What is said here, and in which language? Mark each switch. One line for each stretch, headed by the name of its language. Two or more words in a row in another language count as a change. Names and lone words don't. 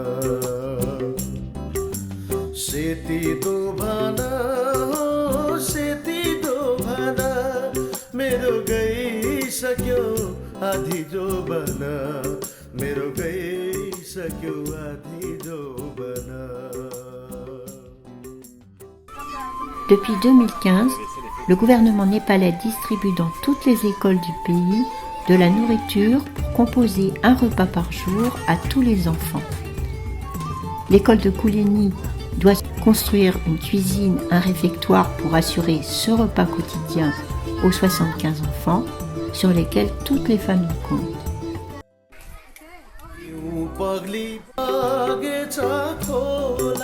Nepali: सेती दो भन सेती दो भन मेरो गइसक्यो आधी जोबन मेरो गइसक्यो आधी जोबन
French: Depuis 2015, le gouvernement népalais distribue dans toutes les écoles du pays de la nourriture pour composer un repas par jour à tous les enfants. L'école de Kouleni doit construire une cuisine, un réfectoire pour assurer ce repas quotidien aux 75 enfants sur lesquels toutes les familles comptent.
Nepali: पग्ली पागेछ